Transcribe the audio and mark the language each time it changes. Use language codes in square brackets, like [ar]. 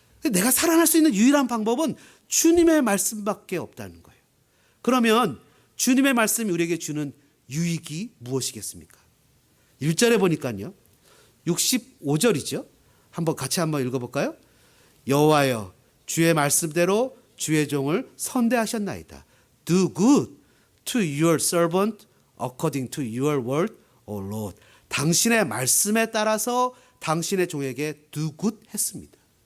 [ko] 내가 살아날 수 있는 유일한 방법은 주님의 말씀밖에 없다는 거예요. 그러면 주님의 말씀이 우리에게 주는 유익이 무엇이겠습니까? 1절에 보니까요. 65절이죠. 같이 한번 읽어볼까요? 여호와여, 주의 말씀대로 주의 종을 선대하셨나이다. [en] Do good to your servant according to your word, O Lord. [ko] 당신의 말씀에 따라서 당신의 종에게 [en] do good [ko] 했습니다.